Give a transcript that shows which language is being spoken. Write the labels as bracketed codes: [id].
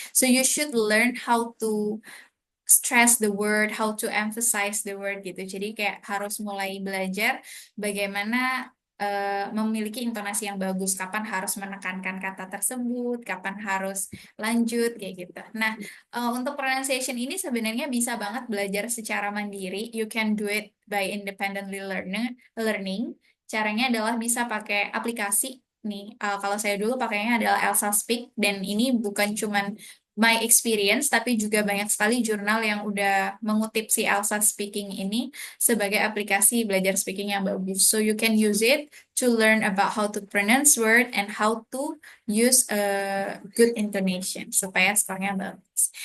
[en] So you should learn how to stress the word, how to emphasize the word gitu. [id] Jadi kayak harus mulai belajar bagaimana memiliki intonasi yang bagus, kapan harus menekankan kata tersebut, kapan harus lanjut kayak gitu. Nah, untuk pronunciation ini sebenarnya bisa banget belajar secara mandiri. [en] You can do it by independently learning. [id] Caranya adalah bisa pakai aplikasi nih. Kalau saya dulu pakainya adalah Elsa Speak, dan ini bukan cuman [en] my experience, [id] tapi juga banyak sekali jurnal yang udah mengutip si Elsa Speaking ini sebagai aplikasi belajar speaking yang bagus. [en] So you can use it to learn about how to pronounce word and how to use a good intonation [id] supaya skornya bagus.